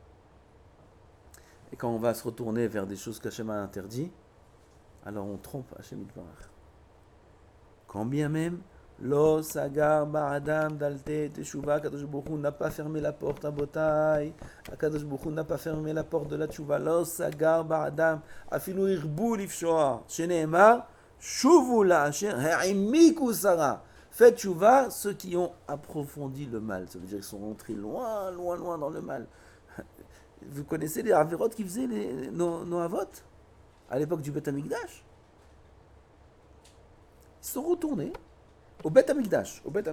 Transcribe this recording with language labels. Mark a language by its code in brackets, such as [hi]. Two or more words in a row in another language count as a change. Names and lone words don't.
[fr] Et quand on va se retourner vers des choses qu'Hashem a interdit, alors on trompe [he] השם יתברך. [fr] Quand bien même, [he] לא סגר באדם דלתי תשובה, קדוש ברוך הוא [fr] n'a pas fermé la porte à Botaï. [he] קדוש ברוך הוא [fr] n'a pas fermé la porte de la teshuva. [he] לא סגר באדם, אפילו הרבו לפשוע. שנאמר, שובו לאשר העמיקו סרה. [fr] Faites teshuva ceux qui ont approfondi le mal. Ça veut dire qu'ils sont rentrés loin dans le mal. Vous connaissez les avérots qui faisaient nos avot à l'époque du Beth Amikdash? Ils sont retournés au Beth Amikdash.